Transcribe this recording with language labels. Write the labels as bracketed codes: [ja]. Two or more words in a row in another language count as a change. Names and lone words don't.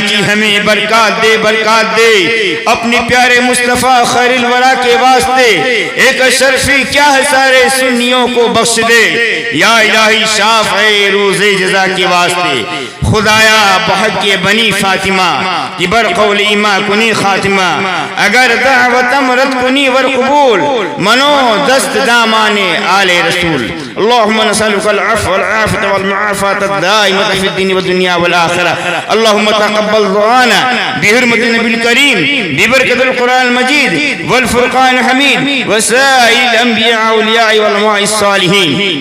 [ur] کی ہمیں برکات دے برکات دے، اپنے پیارے مصطفیٰ خیر الورا کے واسطے، ایک شرفی کیا ہے سارے سنیوں کو بخش دے، یا الہی شافع روز جزا کے واسطے، [fa] خدایا بحق بحق بنی فاطمہ کہ بر قول ایما کنی خاتمہ اگر دعوتم رد کنی ور قبول منو دست دامان آل رسول [ar] اللهم نسألك العفو والعافية والمعافاة الدائمة في الدين والدنيا والآخرة اللهم تقبل دعانا بحرمة النبي الكريم ببركة القرآن المجيد والفرقان الحميد وسائر الأنبياء والأولياء والعلماء الصالحين.